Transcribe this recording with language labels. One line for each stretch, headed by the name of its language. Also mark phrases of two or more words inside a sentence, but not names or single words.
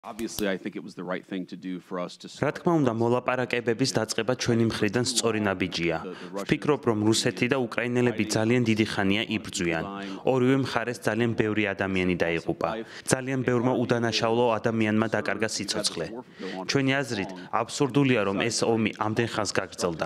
English: Obviously, I think it was the right thing to do for us to
Georgian: რა თქმა უნდა, მოლაპარაკებების დაწყება ჩვენი მხრიდან სწორი ნაბიჯია. ვფიქრობ, რომ რუსეთი და უკრაინელები ძალიან დიდი ხანია იბრძვიან. ორივე მხარეს ძალიან ბევრი ადამიანი დაიღუპა. ძალიან ბევრმა უდანაშაულო ადამიანმა დაკარგა სიცოცხლე. ჩვენი აზრით, აბსურდულია, რომ ეს ომი ამდენ ხანს გაგრძელდა.